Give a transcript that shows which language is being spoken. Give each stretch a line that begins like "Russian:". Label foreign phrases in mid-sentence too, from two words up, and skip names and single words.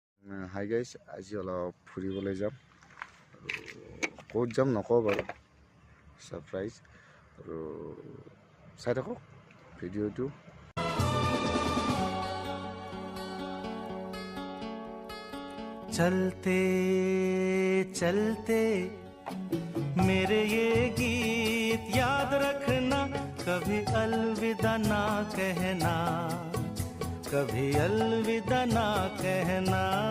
Assamese: হাই গাইজ, আজি অলপ ফুৰিবলৈ যাম আৰু ক'ত যাম নকওঁ বাৰু, ছাৰপ্ৰাইজ। আৰু চাই থাকক ভিডিঅ'টো।
Hindi: चलते चलते मेरे ये गीत याद रखना, कभी अलविदा ना कहना, कभी अलविदा ना कहना।